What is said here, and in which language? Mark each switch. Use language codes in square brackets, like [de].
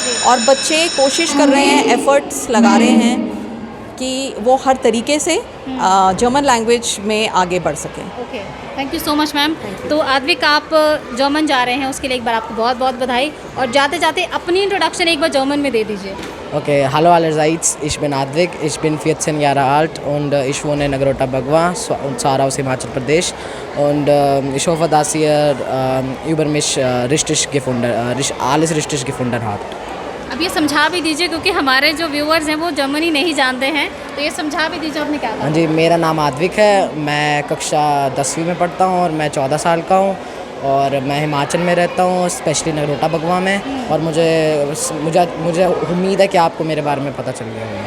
[hi] और बच्चे कोशिश कर रहे हैं, एफ़र्ट्स लगा रहे हैं कि वो हर तरीके से जर्मन लैंग्वेज में आगे बढ़ सकें। [en] Okay, thank you so much ma'am. [hi] तो आद्विक, आप जर्मन जा रहे हैं, उसके लिए एक बार आपको बहुत बहुत बधाई। और जाते जाते अपनी इंट्रोडक्शन एक बार जर्मन में दे दीजिए। [de] Okay, hallo allerseits, ich bin Advik, ich bin 14 Jahre alt und ich wohne in Nagrota Bagwa und zwar aus Himachal Pradesh und ich hoffe, dass ihr über mich alles richtig gefunden habt. [hi] अब ये समझा भी दीजिए, क्योंकि हमारे जो viewers हैं वो जर्मनी नहीं जानते हैं, तो ये समझा भी दीजिए आपने क्या कहा। हाँ जी, मेरा नाम आद्विक है, मैं कक्षा 10वीं में पढ़ता हूँ और मैं 14 साल का हूँ और मैं हिमाचल में रहता हूँ, स्पेशली नगरोटा बगवा में। और मुझे उम्मीद है कि आपको मेरे बारे में पता चल गया होगा।